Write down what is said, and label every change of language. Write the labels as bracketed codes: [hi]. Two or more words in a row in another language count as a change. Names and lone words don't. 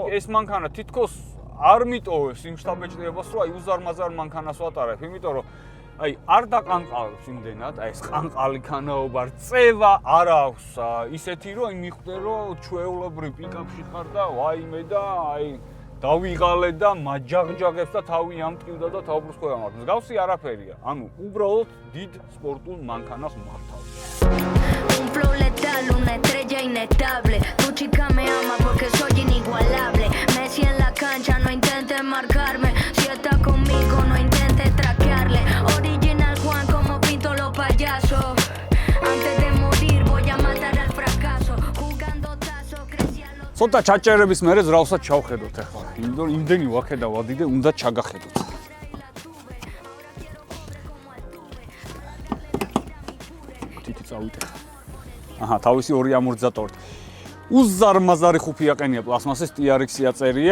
[ka] ეს მანქანა თითქოს არ მიტოვებს იმ შტაბეჭდებას, რომ აი უზარმაზარ მანქანას ვატარებ, იმიტომ რომ აი არ დაყანყალებს იმდენად, აი ეს ყანყალი ქანაობა, წევა არ აქვს ისეთი რომ მიხვდე რომ ჩვეულებრივ პიკაპში ხარ და ვაიმე და აი დავიღალე და მაჯაღჯაღებს და თავი ამტკივდა და თავბრუს ხო ამართ. მსგავსი არაფერია. ანუ უბრალოდ დიდ სპორტულ მანქანას მართავ. [es] Un flow letal, una estrella inestable. Tu chica me ama porque soy inigualable. Messi en la cancha, no intentes marcarme. Si está conmigo, no intentes traquearle. Original Juan, como pinto los payasos. Antes de morir, voy a matar al fracaso. Jugando tazo, crecí a los... [ka] ცოტა ჩაჭერების მერე ზრავსაც ჩავხედოთ ახლა. იმიტომ იმდენი ვაქედა ვადიდე, უნდა ჩაგახედოთ. თითი წავიდე. აჰა, თავისი ორი ამორტიზატორით. უზარმაზარი ხუფი აყენია პლასმასის TRX-ი აწერია.